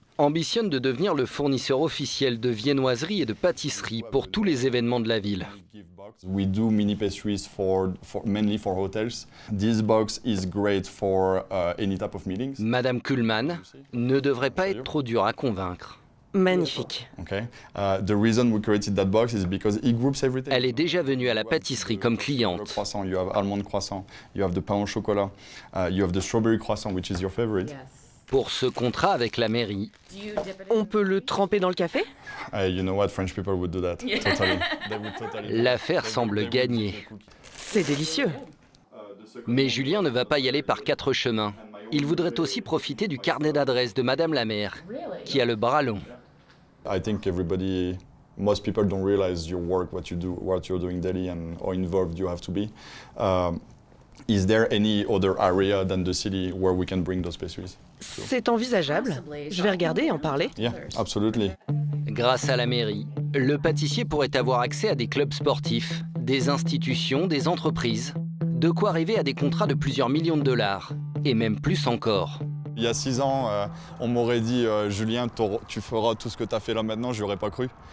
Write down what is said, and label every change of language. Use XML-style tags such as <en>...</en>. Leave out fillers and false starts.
<fr>ambitionne de devenir le fournisseur officiel de viennoiseries et de pâtisseries pour tous les événements de la ville.</fr> <en>We do mini pastries mainly for hotels. This box is great for any type of meetings.</en> <fr>Madame Kuhlmann ne devrait pas être trop dure à convaincre. Magnifique.</fr> <en>Okay. The reason we created that box is because it groups everything.</en> <fr>Elle est déjà venue à la pâtisserie comme cliente.</fr> <en>Croissant, you have almond croissant, you have the pain au chocolat, you have the strawberry croissant, which is your favorite.</en> <fr>Pour ce contrat avec la mairie, on peut le tremper dans le café?</fr> <en>You know what, French people would do that. Totally. They would totally.</en> <fr>L'affaire semble gagnée. C'est délicieux. Mais Julien ne va pas y aller par 4 chemins. Il voudrait aussi profiter du carnet d'adresses de Madame la maire, qui a le bras long.</fr> <en>I think most people don't realize your work, what you're doing daily, and how involved you have to be. Is there any other area than the city where we can bring those pastries?</en> <fr>C'est envisageable. Je vais regarder et en parler.</fr> <en>Yeah, absolutely.</en> <fr>Grâce à la mairie, le pâtissier pourrait avoir accès à des clubs sportifs, des institutions, des entreprises. De quoi arriver à des contrats de plusieurs millions de dollars, et même plus encore. Il y a 6 ans, on m'aurait dit « Julien, tu feras tout ce que tu as fait là maintenant », je n'aurais pas cru.</fr>